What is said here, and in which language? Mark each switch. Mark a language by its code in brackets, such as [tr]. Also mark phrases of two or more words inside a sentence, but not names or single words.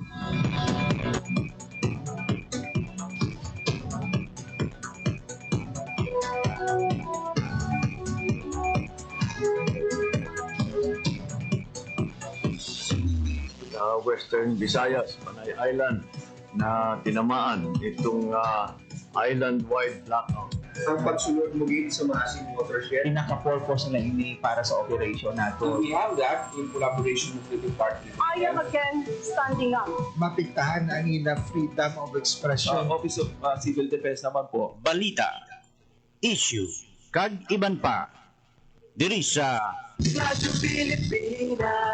[tl] Sa Western Visayas, Panay Island, na tinamaan itong island-wide blackout. Ang pagsulod muli sa maraming watershed. [hil] Pinaka-purpose na ini para sa operation nato. [en] We have that in collaboration with the department. I am again standing up. [hil] Mapigtahan ang ilang [en] freedom of expression. [tl] Office of Civil Defense naman po. [hil] Balita, issue, kag iban pa. Diri sa Radyo Pilipinas.